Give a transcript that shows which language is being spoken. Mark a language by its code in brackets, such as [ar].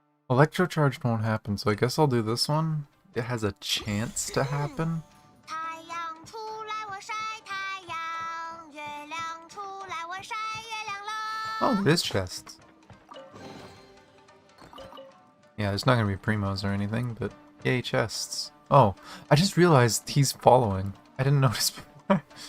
[en] Electrocharged won't happen, so I guess I'll do this one. It has a chance to happen. [zh] 太阳出来我晒太阳，月亮出来我晒月亮喽。 [en] Oh, there is chests. Yeah, there's not gonna be primos or anything, but yay, chests. Oh, I just realized he's following. I didn't notice before.